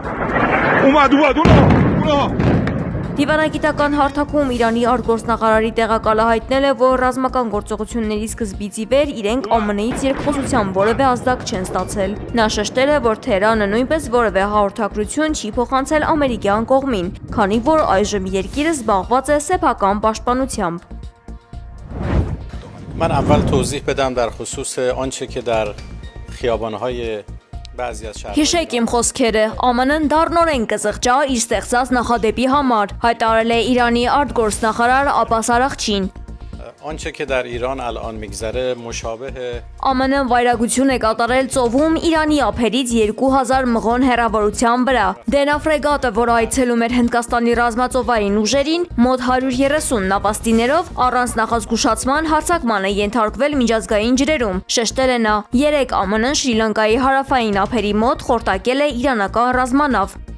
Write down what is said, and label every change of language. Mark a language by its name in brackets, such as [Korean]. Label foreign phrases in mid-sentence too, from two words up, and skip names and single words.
[Armenian] Դիվանագիտական հարթակում Իրանի արտգործնախարարի տեղակալը հայտնել է, որ ռազմական գործողությունների սկզբից ի վեր իրենք ԱՄՆ-ից երկխոսության որևէ ազդակ չեն ստացել։ Նա շեշտել է, որ Թեհրանը նույնպես որևէ հաղորդագրություն չի փոխանցել ամերիկյան կողմին, քանի որ այժմ երկիրը զբաղված է սեփական պաշտպանությամբ։ [Persian] من اول توضیح بدم در خصوص آنچه که در خیابان‌های [Armenian] Հիշեք իմ խոսքերը, ԱՄՆ-ն դառնորեն կզղջա իր ստեղծած նախադեպի համար, հայտարարել է Իրանի արտգործնախարար Աբբաս Արաղչին։ [Persian] آنچه که در ایران الان میگذره مشابه [Armenian] ԱՄՆ-ն վայրագություն է կատարել ծովում Իրանի ափերից 2000 մղոն հեռավորության վրա։ Դենա ֆրեգատը, որը այցելում էր Հնդկաստանի ռազմածովային ուժերին, մոտ 130 նավաստիներով առանց նախազգուշացման հարձակման է ենթարկվել միջազգային ջրերում։ Շեշտել է նա, 3 ԱՄՆ-ն Շրի Լանկայի հարավային ափերի մոտ խորտակել է իրանական ռազմանավ։